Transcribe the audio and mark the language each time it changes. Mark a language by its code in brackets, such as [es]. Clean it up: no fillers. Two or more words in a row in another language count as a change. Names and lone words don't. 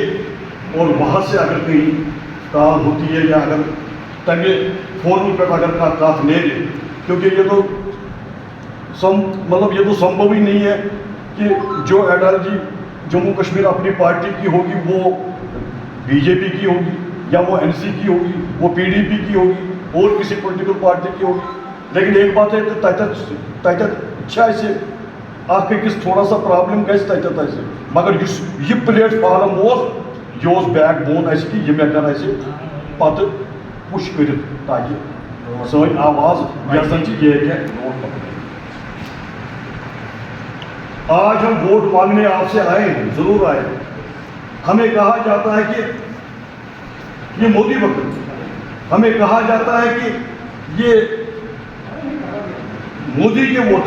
[ur] اور وہاں سے اگر کہیں کال ہوتی ہے یا اگر [ks] تمہ فورم پہ اگر کت نیرے، [ur] کیونکہ یہ تو مطلب یہ تو سمبھو ہی نہیں ہے کہ جو ایڈالوجی جموں کشمیر اپنی پارٹی کی ہوگی وہ بی جے پی کی ہوگی یا وہ این سی کی ہوگی، وہ پی ڈی پی کی ہوگی اور کسی پولیٹیکل پارٹی کی ہوگی. لیکن ایک بات ہے کہ [ks] تتھ اخ أکِس [ur] تھوڑا سا [ks] پرابلم گژھِ تتھ اسہِ، مگر یُس یہ پلیٹ فارم اوس یہ اوس [en] back bone [ks] اسہِ کہ یہ ہیٚکن اسہِ پتہٕ پُش کٔرِتھ تاکہ سٲنۍ آواز یۄس زن چھِ یہ ہیٚکہِ برونٛٹھ پکنٲیِتھ. [ur] آج ہم ووٹ مانگنے آپ سے آئے ہیں، ضرور آئے. ہمیں کہا جاتا ہے کہ یہ مودی وقت، ہمیں کہا جاتا ہے کہ یہ مودی کے ووٹر.